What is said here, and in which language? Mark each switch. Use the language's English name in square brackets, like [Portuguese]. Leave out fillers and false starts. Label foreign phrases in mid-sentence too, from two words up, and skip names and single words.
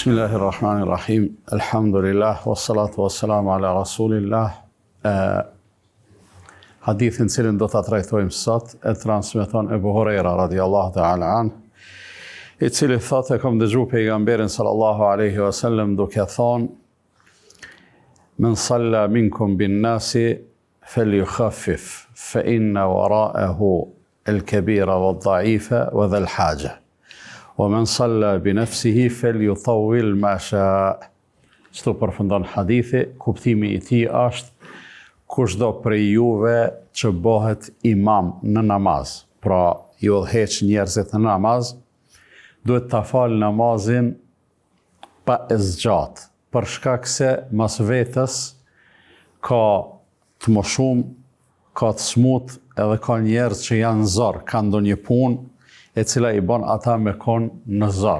[Arabic] بسم الله الرحمن الرحيم. الحمد لله، والصلاة والسلام على رسول الله. [Albanian] Hadithin cilin do ta trajtojmë sot e transmeton Ebu Hurajra [Arabic] رضي الله تعالى عن, [Albanian] i cili thotë kam dëgjuar pejgamberin [Arabic] صلى الله عليه وسلم [Albanian] duke thonë: [Arabic] "من صلى منكم بالناس فليخفف فإن وراءه الكبير والضعيف وذا الحاجة. ومن صلى بنفسه فليطول ما شاء." [Albanian] Çto përfundon hadithi, kuptimi i tij është: kushdo prej juve që bëhet imam në namaz, pra ju udhëheq njerëzit në namaz, duhet ta falë namazin pa e zgjat, për shkak se mas vetës ka të moshuar, ka të smut, edhe ka njerëz që janë zor, kanë ndonjë punë e cila i bën ata me kon në zor.